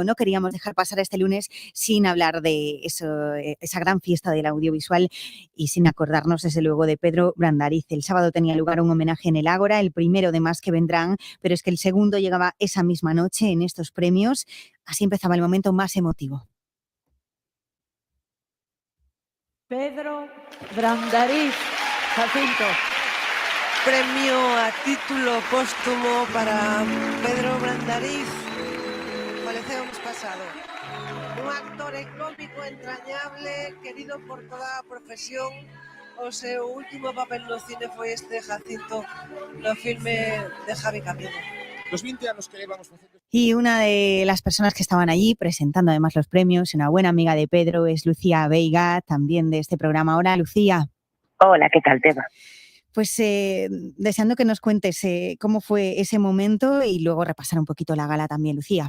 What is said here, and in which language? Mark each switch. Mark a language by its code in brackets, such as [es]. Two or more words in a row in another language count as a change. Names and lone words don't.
[es] No queríamos dejar pasar este lunes sin hablar de esa gran fiesta del audiovisual y sin acordarnos, desde luego, de Pedro Brandariz. El sábado tenía lugar un homenaje en el Ágora, el primero de más que vendrán, pero es que el segundo llegaba esa misma noche en estos premios. Así empezaba el momento más emotivo. Pedro Brandariz, Jacinto. Premio a título póstumo para Pedro Brandariz. [gl] Faleceu mes pasado. Un actor e cómico entrañable, querido por toda a profesión. O seu último papel no cine foi este Jacinto no filme de Javi Camino. [es] Los 20 años que llevamos haciendo. Y una de las personas que estaban allí presentando además los premios, una buena amiga de Pedro, es Lucía Veiga, también de este programa. Hola, Lucía. Hola, ¿qué tal, Teba? Pues deseando que nos cuentes cómo fue ese momento y luego repasar un poquito la gala también, Lucía.